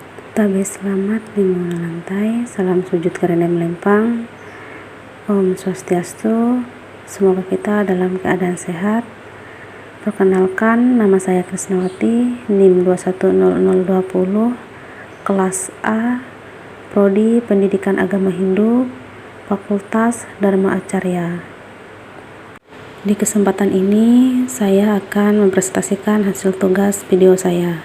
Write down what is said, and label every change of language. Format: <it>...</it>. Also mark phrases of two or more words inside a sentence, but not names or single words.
<id>Tabe selamat lima lantai, salam sujud karena melempang. Om Swastiastu, semoga kita dalam keadaan sehat. Perkenalkan, nama saya Krisnawati, NIM 210020, kelas A, Prodi Pendidikan Agama Hindu, Fakultas Dharma Acarya. Di kesempatan ini, saya akan mempresentasikan hasil tugas video saya.</id>